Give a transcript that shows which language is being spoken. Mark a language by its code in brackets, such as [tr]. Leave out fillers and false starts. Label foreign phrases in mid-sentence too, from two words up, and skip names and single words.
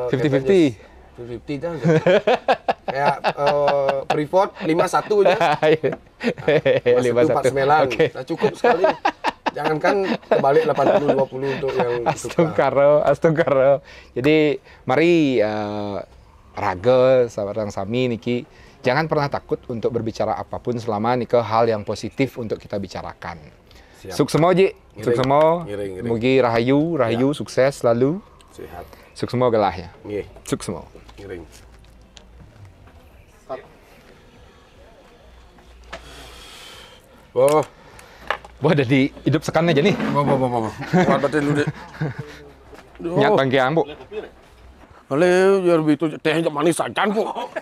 [id] 50-50. 50 dah. Kayak Freeport 51 aja. Nah, 51 Pak Semelan. Okay. Nah, cukup sekali. Jangankan kebalik 80-20 untuk yang Astungkaro. Jadi mari raga sahabat [ban] sami niki, [id] jangan pernah takut untuk berbicara apapun selama niki hal yang positif untuk kita bicarakan. Sukses semua Ji. Sukses semua. [ban] Mugi rahayu [id] sukses selalu. Sehat. Sukses semua galahnya. Nggih. Sukses semua. Ngiring. Oh. Wah, ada di hidup sekan aja nih. Kuat batin dulu deh. [ban] Nyat bangkiang, Bu. [id] Ale, biar itu teh manis sajan, Bu.